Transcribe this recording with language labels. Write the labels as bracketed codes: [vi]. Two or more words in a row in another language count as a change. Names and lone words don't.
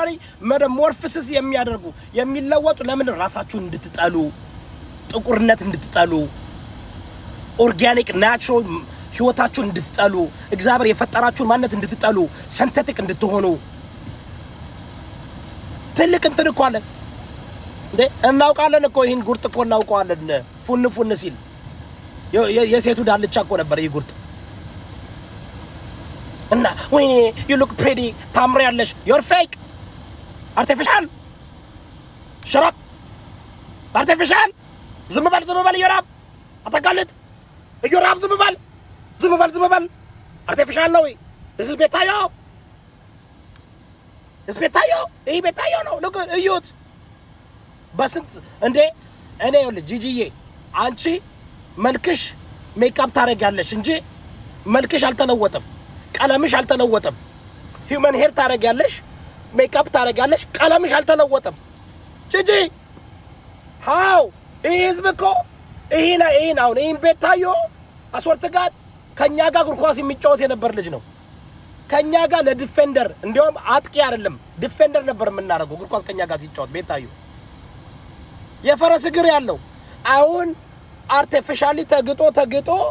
[en] totally metamorphosis [am] የሚያደርጉ የሚለወጡ ለምን ራሳችሁን እንድትጠሉ ጥቁርነት እንድትጠሉ [en] organic natural [am] ህይወታችሁን እንድትጠሉ እግዚአብሔር የፈጠራችሁን ማንነት እንድትጠሉ ሲንቴቲክ እንድትሆኑ ትልቅ እንትን እኮ አለ እንዴ እናውቃለን እኮ ይሄን ጉርጥ እኮ እናውቀዋለን ፉን ሲል የሴቱ ዳልቻ እኮ ነበር ይሄ ጉርጥ እና ወይኔ [en] you look pretty [am] ታምሪያለሽ [en] you're fake artificial shut up artificial [am] ዝም በል ይራብ አታጋልጥ ይራብ ዝም በል artificial ነው [en] this is [am] ቤታዮ ይሄ ቤታዮ ነው look እዩት በስንት እንዴ እኔ ይኸውልህ ጂጂዬ አንቺ መልክሽ ሜካፕ ታረጋለሽ እንጂ መልክሽ አልተለወጠም ቀለምሽ አልተለወጠም [en] human hair [am] ታረጋለሽ ሜካፕ ታረጋለሽ ቀለምሽ አልተለወጠም ጂጂ ሃው ኢዝብኮ ይሄን አሁን ይሄን ቤታዮ አስወርተ ጋር ከኛ ጋር እግር ኳስ የሚጫወት የነበር ልጅ ነው ከኛ ጋር ለዲፌንደር እንዲያውም አጥቂ አይደለም ዲፌንደር ነበር የምናደርገው እግር ኳስ ከኛ ጋር ሲጫወት ቤታዮ የፈረስ እግር ያለው አሁን አርቲፊሻሊ ተግጦ